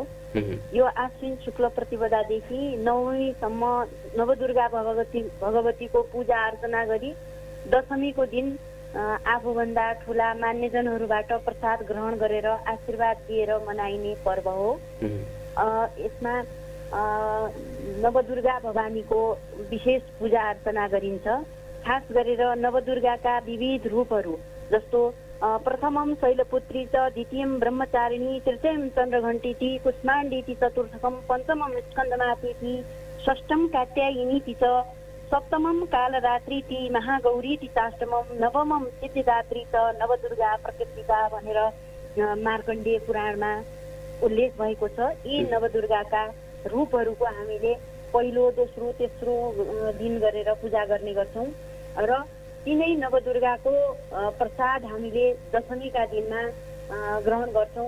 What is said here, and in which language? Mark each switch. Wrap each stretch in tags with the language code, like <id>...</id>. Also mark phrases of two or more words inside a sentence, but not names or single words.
<ne>यो आश्विन शुक्ल प्रतिपदादेखि नवमीसम्म नवदुर्गा भगवतीको पूजा अर्चना गरी दशमीको दिन आफूभन्दा ठुला मान्यजनहरूबाट प्रसाद ग्रहण गरेर आशीर्वाद दिएर मनाइने पर्व हो। यसमा नवदुर्गा भवानीको विशेष पूजा अर्चना गरिन्छ। खास गरेर नवदुर्गाका विविध रूपहरू जस्तो</ne> <sa>प्रथमं शैलपुत्री च द्वितीयं ब्रह्मचारिणी तृतीयं चन्द्रघण्टिति कुष्माण्डीति चतुर्थकं पञ्चमं स्कन्दमातेति षष्ठं कात्यायिनीति च सप्तमं कालरात्रीति महागौरीति चाष्टमं नवमं सिद्धिदात्री च नवदुर्गा प्रकृतिका</sa> <ne>भनेर मार्कण्डेय पुराणमा उल्लेख भएको छ। यी नवदुर्गाका रूपहरूको हामीले पहिलो दोस्रो तेस्रो दिन गरेर पूजा गर्ने गर्छौँ र तिनै नवदुर्गाको प्रसाद हामीले दशमीका दिनमा ग्रहण गर्छौँ।</ne>